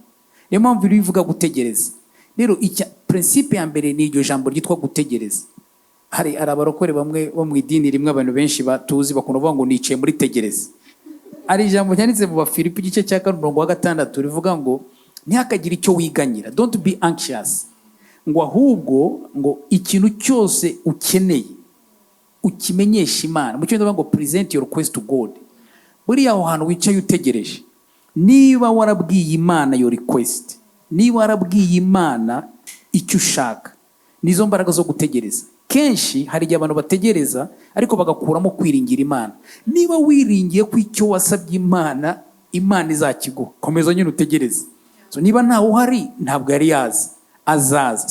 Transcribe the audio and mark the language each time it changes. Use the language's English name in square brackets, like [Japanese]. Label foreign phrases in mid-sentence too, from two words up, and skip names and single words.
[Kinyarwanda] Niyo mpamvu iri bivuga gutegereza. Rero prinsipe ya mbere ni iryo jambo ryitwa gutegereza. Hari abarokore bamwe bo mu idini rimwe abantu benshi batuzi bakunda kuvuga ngo nicaye muri tegereza. Ari ijambo ryanditse mu Bafilipi igice cya 4:6 rivuga ngo ntihakagire icyo wiganyira, [English] don't be anxious, [Kinyarwanda] ngo ahubwo ngo ikintu cyose ukeneye ukimenyesha Imana. Mu cyongereza ngo [English] present your request to God. [Kinyarwanda] Buriya aho hantu wicaye utegereje, niba warabwiye Imana [English] your request, [Kinyarwanda] niba warabwiye Imana icyo ushaka, nizo mbaraga zo gutegereza. Kenshi hari igihe abantu bategereza ariko bagakuramo kwiringira Imana. Niba wiringiye ko icyo wasabye Imana, Imana izakiguha, komeza nyine utegereze. So niba ntawe uhari ntabwo yari yaza, azaza.